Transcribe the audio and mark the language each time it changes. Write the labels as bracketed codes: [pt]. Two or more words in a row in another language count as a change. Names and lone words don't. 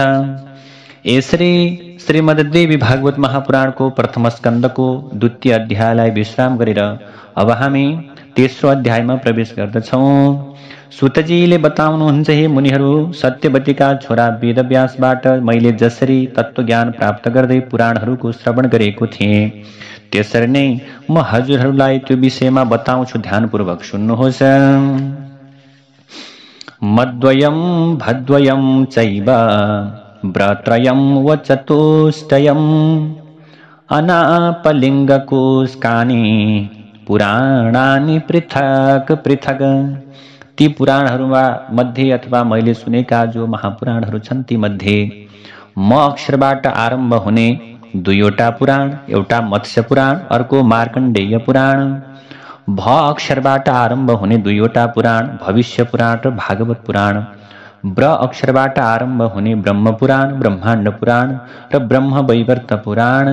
[ne] यसरी श्रीमद् देवी भागवत महापुराणको प्रथम स्कन्धको 2य अध्यायलाई विश्राम गरेर अब हामी तेस्रो अध्यायमा प्रवेश गर्दछौँ। सुतजीले बताउनुहुन्छ, हे मुनिहरू, सत्यवतीका छोरा वेदव्यासबाट मैले जसरी तत्त्वज्ञान प्राप्त गर्दै पुराणहरूको श्रवण गरेको थिएँ, त्यसरी नै म हजुरहरूलाई त्यो विषयमा बताउँछु। ध्यानपूर्वक सुन्नुहोस्। [sa] मद्वयं भद्वयं चैव व्रत्रयं व चतुष्टयम् अनापलिङ्गकोष्कानि पुराणानि पृथक पृथक। [ne] ती पुराणहरूमा मध्ये अथवा मैले सुनेका जो महापुराणहरू छन् ती मध्ये म अक्षरबाट आरम्भ हुने 2वटा पुराण, एउटा मत्स्य पुराण, अर्को मार्कण्डेय पुराण, भ अक्षरबाट आरम्भ हुने 2वटा पुराण, भविष्य पुराण र भागवत पुराण, ब्र अक्षरबाट आरम्भ हुने ब्रह्म पुराण, ब्रह्माण्ड पुराण र ब्रह्म वैवर्त पुराण,